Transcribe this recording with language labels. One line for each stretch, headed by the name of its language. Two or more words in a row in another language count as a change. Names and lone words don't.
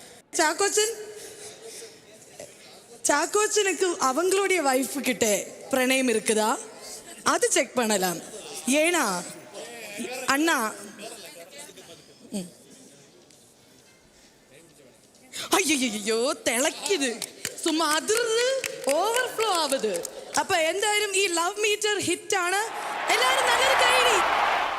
Tamil: சாக்கோச்சனுக்கு அவங்களுடைய வைஃப் கிட்ட பிரணயம் இருக்குதா? அது செக் பண்ணலாம். ஏனா அண்ணா, ஐயோ തിളക്കിത്, சும்மா அதிர்ந்து
Malayalam: ഓവർഫ്ലോ ആവുത്. അപ്പൊ എന്തായാലും ഈ
English: love meter
Malayalam: ഹിറ്റ് ആണ്. എല്ലാവരും നല്ലൊരു കൈയടി.